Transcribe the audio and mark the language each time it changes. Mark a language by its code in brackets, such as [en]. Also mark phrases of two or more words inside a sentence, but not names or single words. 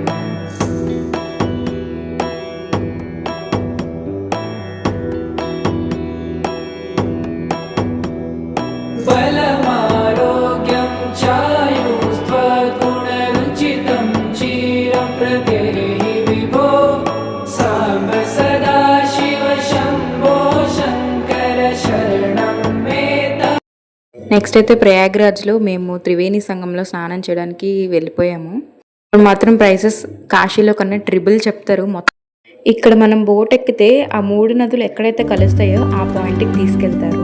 [sa] बलमारोग्यं चायुस्त्वगुणरुचितं चिरं प्रदेहि विभो सांब सदा शिव शंभो शंकर शरणं मे तव. [te] నెక్స్ట్ అయితే ప్రయాగ్రాజ్లో మేము త్రివేణి సంగంలో స్నానం చేయడానికి వెళ్ళిపోయాము. ఇప్పుడు మాత్రం ప్రైసెస్ కాశీలో కన్నా ట్రిబుల్ చెప్తారు. మొత్తం ఇక్కడ మనం బోట్ ఎక్కితే ఆ 3 నదులు ఎక్కడైతే కలుస్తాయో ఆ పాయింట్కి తీసుకెళ్తారు.